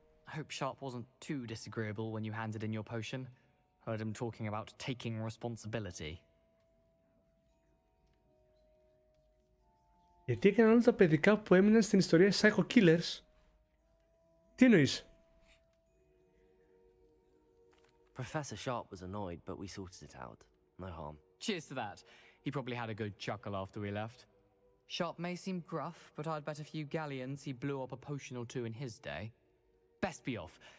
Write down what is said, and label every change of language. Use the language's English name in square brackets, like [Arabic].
[English] I hope Sharp wasn't too disagreeable when you handed in your potion. Heard him talking about taking responsibility. [Greek] Γιατί έκαναν όλα τα παιδικά που έμειναν στην ιστορία Psycho Killers. Τι εννοείς? [English] Professor Sharp was annoyed, but we sorted it out. No harm. Cheers to that. He probably had a good chuckle after we left. Sharp may seem gruff, but I'd bet a few galleons he blew up a potion or two in his day. Best be off.